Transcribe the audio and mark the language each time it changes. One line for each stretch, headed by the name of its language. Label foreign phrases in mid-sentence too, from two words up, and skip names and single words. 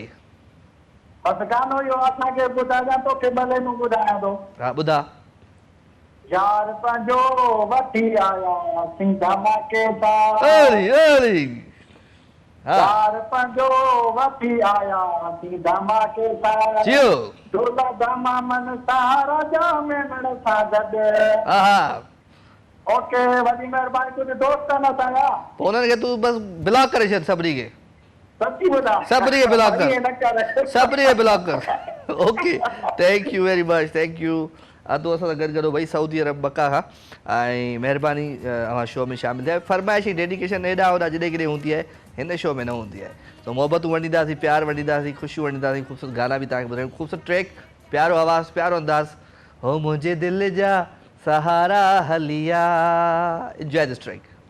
Sindhi: बसि गानो इहो असांखे ॿुधाइजां, तोखे भले नूं ॿुधायां थो। हा ॿुधा। यार पंहिंजो वठी आया सिंधा माके अरे अरे। यार पंहिंजो वठी आया सिंधा माके जियो डोला दामा मन सहारा जा में नड़ सां गॾु। हा ओके, वॾी महिरबानी। तुंहिंजे दोस्त न असांजा, पोइ उन्हनि खे तूं बसि ब्लॉक करे छॾ सभिनी खे। सची ॿुधा? सभिनी खे ब्लॉक कर, सभिनी खे ब्लॉक कर।
English: okay, thank you very much, thank you.
Sindhi: तूं असां सां गॾु गॾु भई सऊदी अरब मक्का खां। ऐं महिरबानी अवां शो में शामिल थिया। फरमाइशी डेडिकेशन एॾा होॾा जॾहिं किथे हूंदी आहे, हिन शो में न हूंदी आहे। तो मोहबतूं वंडींदासीं, प्यार वंडींदासीं, ख़ुशियूं वंडींदासीं, ख़ूबसूरत गाना बि तव्हांखे ॿुधायूं, ख़ूबसूरत ट्रैक, प्यारो आवाज़, प्यारो अंदाज़। हो मुंहिंजे दिलि जा सहारा हलिया।
English: enjoy this track.